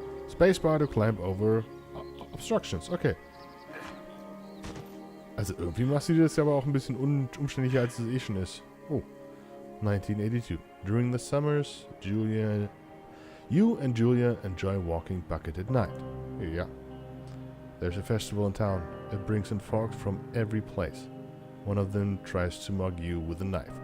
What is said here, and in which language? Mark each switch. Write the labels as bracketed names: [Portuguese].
[English] Spacebar to climb over obstructions. Okay. [German] Also irgendwie macht sie das ja aber auch ein bisschen umständlicher, als es eh schon ist. [English] Oh. 1982. During the summers, you and Julia enjoy walking bucket at night. Ja. There's a festival in town. It brings in folks from every place. One of them tries to mug you with a knife.